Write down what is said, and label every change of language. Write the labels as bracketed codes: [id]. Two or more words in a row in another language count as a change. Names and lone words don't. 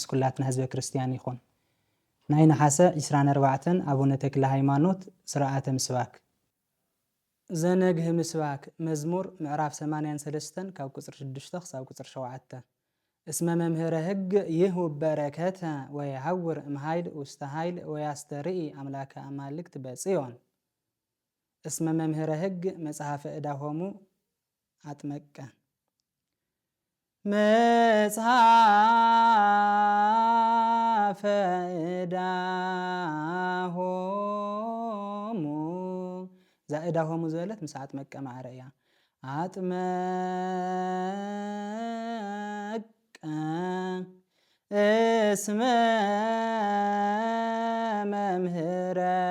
[ti] ኩላትና ህዝበ ክርስቲያን ይኹን። ናይ ነሓሰ 24 አቡነ ተክለ ሃይማኖት ስርዓተ ምስባክ ዘነግህ ምስባክ መዝሙር ምዕራፍ 83 ካብ ቁፅሪ 6 ክሳብ ቁፅሪ 7 [gez] እስመ መምህረ ሕግ ይህብ በረከተ ወየሐውር እምኃይል ውስተ ኃይል ወያስተርኢ አምላከ አማልክት በጽዮን። እስመ መምህረ ሕግ መጽሐፈ ዕዳሆሙ አጥመቀ መጽሐፈ [ti] ዕዳሆሙ ዛ ዕዳሆሙ ዘበለት ምስ አጥመቀ ማዕረ እያ። አጥመቀ [gez] እስመ መምህረ